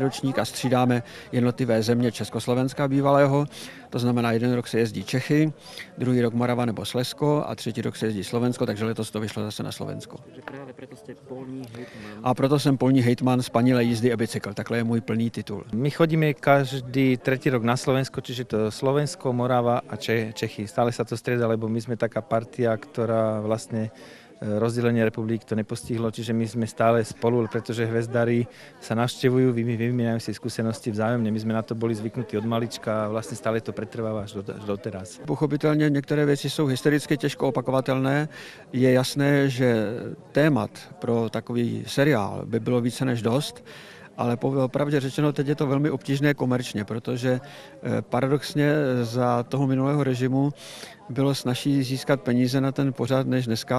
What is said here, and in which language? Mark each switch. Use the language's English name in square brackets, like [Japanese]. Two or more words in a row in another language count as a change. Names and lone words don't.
[Czech] ročník a střídáme jednotlivé země Československa bývalého, to znamená, jeden rok se jezdí Čechy, druhý rok Morava nebo Slezsko a třetí rok se jezdí Slovensko, takže letos to vyšlo zase na Slovensko. A proto jsem polní hejtman spanilé jízdy e-bicykl, takhle je můj plný titul. My chodíme každý 3. [Slovak] rok na Slovensko, čiže to Slovensko, Morava a Čechy. Stále sa to strieda, lebo my sme taká partia, ktorá vlastne rozdelenie republik to nepostihlo, čiže my sme stále spolu, pretože hvězdári sa navštevujú, vymieňajú si skúsenosti vzájomne. My sme na to boli zvyknutí od malička a vlastne stále to pretrváva až doteraz. [Czech] Pochopitelně některé věci jsou historicky těžko opakovatelné. Je jasné, že témat pro takový seriál by bylo více než dost, ale popravdě řečeno, teď je to velmi obtížné komerčně, protože paradoxně za toho minulého režimu bylo snazší získat peníze na ten pořad než dneska.